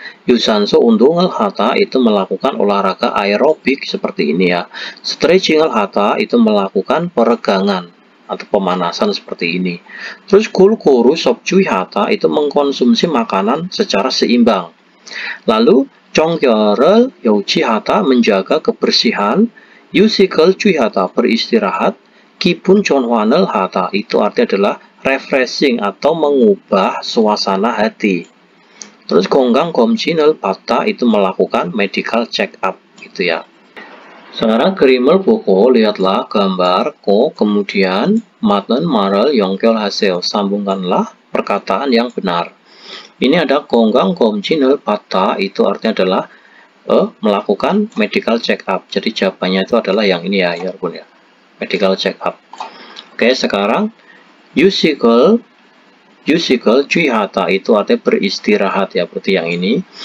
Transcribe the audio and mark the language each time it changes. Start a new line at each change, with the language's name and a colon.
Indonesian: Yusanso
Korean: 운동을 하다
Indonesian: itu melakukan olahraga aerobik seperti ini ya.
Korean: Stretching을 하다
Indonesian: itu melakukan peregangan atau pemanasan seperti ini. Terus
Korean: 골고루 섭취하다
Indonesian: itu mengkonsumsi makanan secara seimbang. Lalu
Korean: 정결을 유지하다
Indonesian: menjaga kebersihan.
Korean: 유식을 취하다
Indonesian: beristirahat.
Korean: 기분 전환을 하다
Indonesian: itu artinya adalah refreshing atau mengubah suasana hati. Terus
Korean: 건강 검진을 받다
Indonesian: itu melakukan medical check up gitu ya. Sekarang
Korean: 그림을 보고
Indonesian: lihatlah gambar kemudian
Korean: 맞는 말을 연결하세요.
Indonesian: Sambungkanlah perkataan yang benar. Ini ada
Korean: 건강 검진을 받다
Indonesian: itu artinya adalah melakukan medical check up. Jadi jawabannya itu adalah yang ini ya, Yorobun ya. Medical check up. Oke, sekarang
Korean: 유식을 취하다
Indonesian: itu artinya beristirahat ya, seperti yang ini.